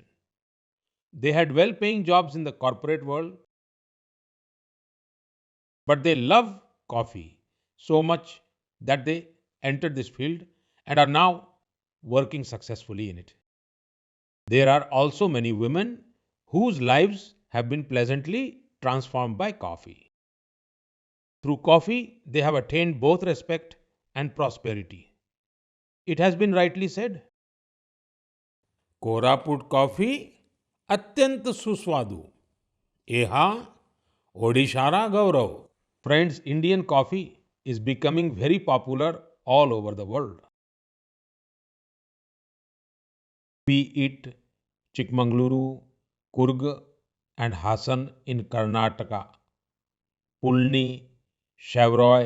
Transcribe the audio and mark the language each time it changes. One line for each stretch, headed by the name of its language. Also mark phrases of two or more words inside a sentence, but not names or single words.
English: They had well paying jobs in the corporate world, but they love coffee so much that they entered this field and are now working successfully in it. There are also many women whose lives have been pleasantly transformed by coffee. Through coffee, they have attained both respect and prosperity. It has been rightly said,
Odia: କୋରାପୁଟ କଫି ଅତ୍ୟନ୍ତ ସୁସ୍ୱାଦୁ ଏହା ଓଡ଼ିଶାର ଗୌରବ.
English: Friends, Indian coffee is becoming very popular all over the world. Be it Chikmagaluru, Kurg, and Hassan in Karnataka, Pulni, Shevaroy,